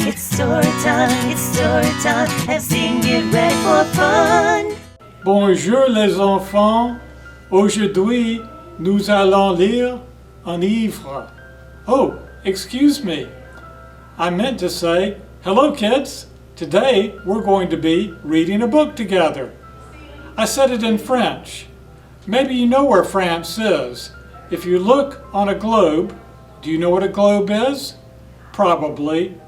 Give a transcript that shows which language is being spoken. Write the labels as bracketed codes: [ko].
[en] down and sing it red for fun. [fr] Bonjour les enfants. Aujourd'hui, nous allons lire un livre. [en] Oh, excuse me. I meant to say, hello kids. Today we're going to be reading a book together. I said it in French. Maybe you know where France is. If you look on a globe, do you know what a globe is? Probably.